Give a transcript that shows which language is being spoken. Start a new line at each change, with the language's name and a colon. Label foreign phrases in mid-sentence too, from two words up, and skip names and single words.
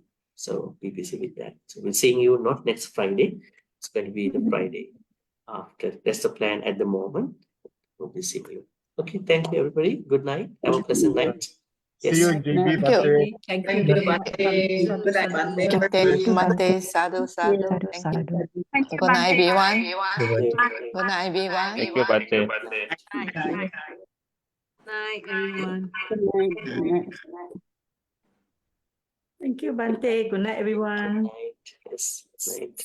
English: So be busy with that. So we're seeing you not next Friday. It's going to be the Friday after. That's the plan at the moment. We'll be seeing you. Okay, thank you everybody. Good night. Have a pleasant night. See you in JB, Thank you. Bhante. Thank Thank you. you. Good night, Bhante.
Pali: Bhante, Bhante, sadhu, sadhu.
English: Thank you. Good night, everyone. Good night, everyone. Thank you, Bhante. Night, everyone. Good night. Good night. Thank you, Bhante. Good night, everyone. Right. Yes. Right.